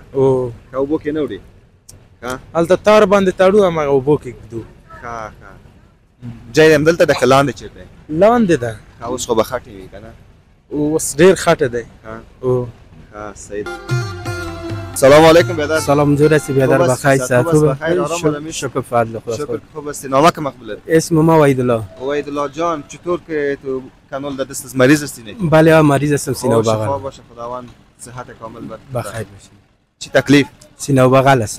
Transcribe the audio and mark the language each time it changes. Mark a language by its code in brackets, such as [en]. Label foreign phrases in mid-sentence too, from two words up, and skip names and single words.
[ps] که اوبو کې نه وړي؟ هلته تار باندې تړو هماغه اوبو کې ږدو. ښه ځای همدلته ده که لاندې چېرته؟ لاندې ده. اوس خو به خټې وي که نه؟ اوس ډېر خټه دی. ښه صحیح ده. سلام علیکم بیادر. [fa] سلام جور هستی بیادر بخیر صحت خوبه؟ شکر فضل خدا. شکر خوب هستی. نامه که مقبوله؟ اسم ما وحید الله. وحید الله جان چطور که تو کانال در دست مریض هستی نه؟ بله مریض هستم سینه و بغل. شفا باشه خداوند صحت کامل بخیر باشه. چی تکلیف؟ سینه و بغل هستم.